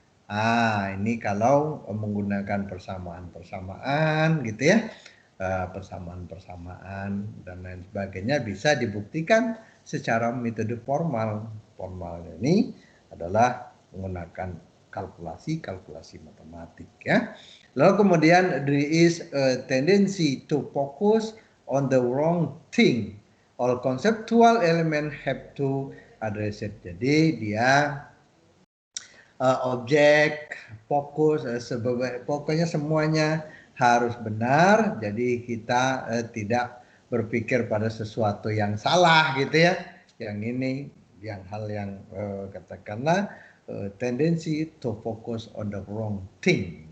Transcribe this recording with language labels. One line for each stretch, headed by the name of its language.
Indonesian: Ini kalau menggunakan persamaan-persamaan gitu, ya. Persamaan-persamaan dan lain sebagainya bisa dibuktikan secara metode formal. Formal ini adalah menggunakan kalkulasi matematik, ya. Lalu kemudian
English: there is a tendency to focus on the wrong thing. All conceptual element have to address it.
Indonesian: Jadi dia objek, fokus, pokoknya semuanya harus benar. Jadi kita tidak berpikir pada sesuatu yang salah gitu, ya. Yang ini, hal yang katakanlah
English: tendency to focus on the wrong thing.